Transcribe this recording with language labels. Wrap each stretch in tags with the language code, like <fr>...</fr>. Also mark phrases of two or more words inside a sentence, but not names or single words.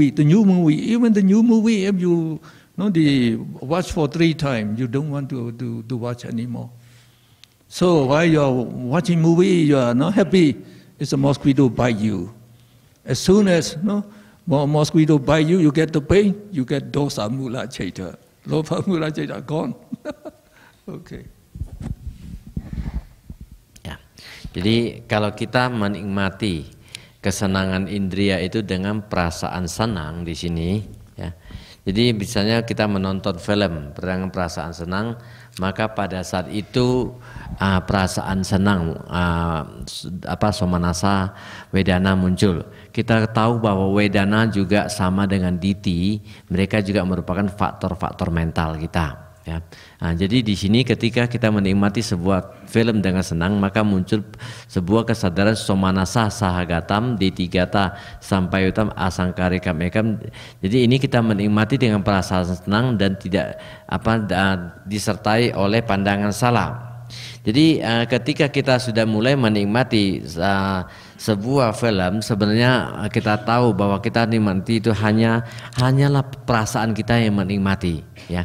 <en>Even the new movie, if you watch for 3 times, you don't want to watch anymore. So while you are watching movie, you are not happy. It's a mosquito bite you. As soon as mosquito bite you, you get the pain. You get</en> <pi>dosa mula cita, lopa mula cita</pi> <en>gone. Okay.</en> <id>Ya, jadi kalau kita menikmati kesenangan indria itu dengan perasaan senang di sini, ya. Jadi misalnya kita menonton film dengan perasaan senang, maka pada saat itu perasaan senang, somanasa, wedana muncul. Kita tahu bahwa wedana juga sama dengan diti, mereka juga merupakan faktor-faktor mental kita. Ya. Jadi di sini ketika kita menikmati sebuah film dengan senang, maka muncul sebuah kesadaran</id> <pi>somanasa sahagatam, ditigata sampayutam asangkarikam ekam.</pi> <id>Jadi ini kita menikmati dengan perasaan senang dan tidak disertai oleh pandangan salah. Jadi ketika kita sudah mulai menikmati sebuah film, sebenarnya kita tahu bahwa kita nikmati itu hanyalah perasaan kita yang menikmati, ya.</id>